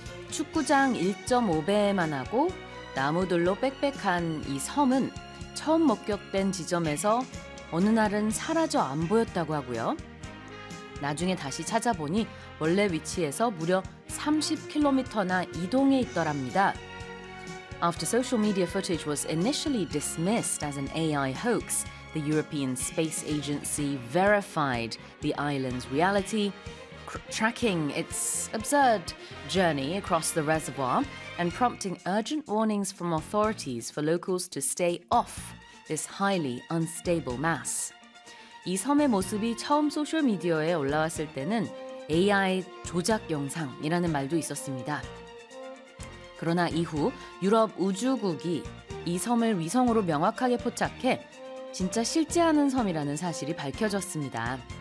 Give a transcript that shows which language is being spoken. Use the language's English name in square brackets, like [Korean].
[Korean] 축구장 1.5배만 하고 나무들로 빽빽한 이 섬은 처음 목격된 지점에서 어느 날은 사라져 안 보였다고 하고요. 나중에 다시 찾아보니 원래 위치에서 무려 30km나 이동해 있더랍니다. [English] After social media footage was initially dismissed as an AI hoax, the European Space Agency verified the island's reality, tracking its absurd journey across the reservoir and prompting urgent warnings from authorities for locals to stay off this highly unstable mass. [Korean] 이 섬의 모습이 처음 소셜미디어에 올라왔을 때는 AI 조작 영상이라는 말도 있었습니다. 그러나 이후 유럽 우주국이 이 섬을 위성으로 명확하게 포착해 진짜 실재하는 섬이라는 사실이 밝혀졌습니다.